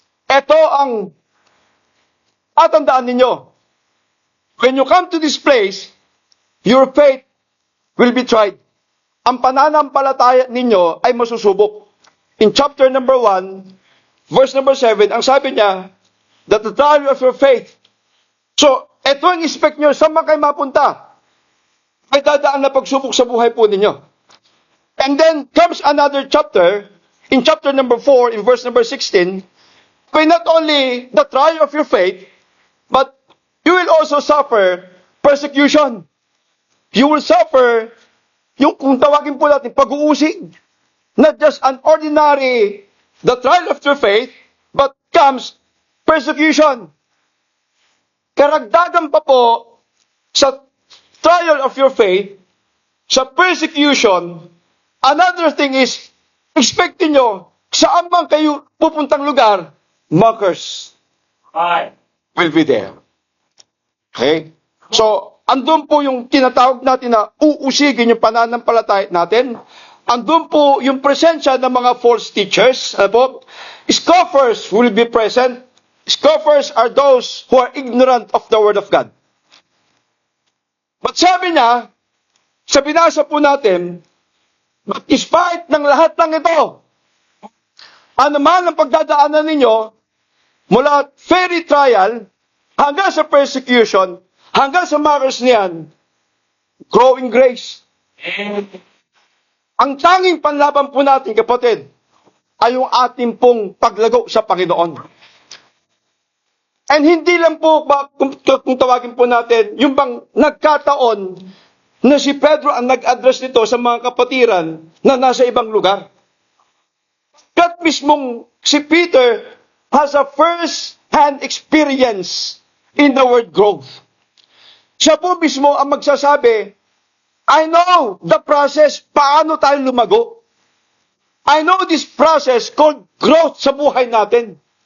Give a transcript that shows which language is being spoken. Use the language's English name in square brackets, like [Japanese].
[Filipino] Ito ang tatandaan ninyo. [English] When you come to this place, your faith will be tried. [Filipino] Ang pananampalataya ninyo ay masusubok. [English] In chapter number 1, verse number 7, [Filipino] ang sabi niya, [English] that the trial of your faith. [Filipino] So, ito ang expect nyo, saan man kayo mapunta? May dadaan na pagsubok sa buhay po ninyo. [English] And then comes another chapter, in chapter number 4, in verse number 16, where not only the trial of your faith, but you will also suffer persecution. You will suffer, [Filipino] yung kung tawagin po natin, pag-uusig. [English] Not just an ordinary, the trial of your faith, but comes persecution. [Filipino] Karagdagan pa po sa trial of your faith, sa persecution, [English] another thing is, [Filipino] expectin nyo, saan man kayo pupuntang lugar, [English] mockers will be there. Okay? [Filipino] So, andun po yung tinatawag natin na uusigin yung pananampalataya natin. Andun po yung presensya ng mga false teachers. Ano po? [English] Scoffers will be present. Scoffers are those who are ignorant of the Word of God. [Filipino] But sabi niya, sa binasa po natin, but despite ng lahat ng ito, ano man ang pagdadaanan ninyo, mula fairy trial, hanggang sa persecution, hanggang sa martyrs niyan, [English] growing grace. [Filipino] Ang tanging panlaban po natin, kapatid, ay yung ating pong paglago sa Panginoon. And hindi lang po, kung tawagin po natin, yung bang nagkataon na si Pedro ang nag-address nito sa mga kapatiran na nasa ibang lugar. Kat mismong [English] si Peter has a first-hand experience in the word growth. [Filipino] Siya po mismo ang magsasabi, [English] I know the process, [Filipino] paano tayo lumago. [English] I know this process called growth [Filipino] sa buhay natin.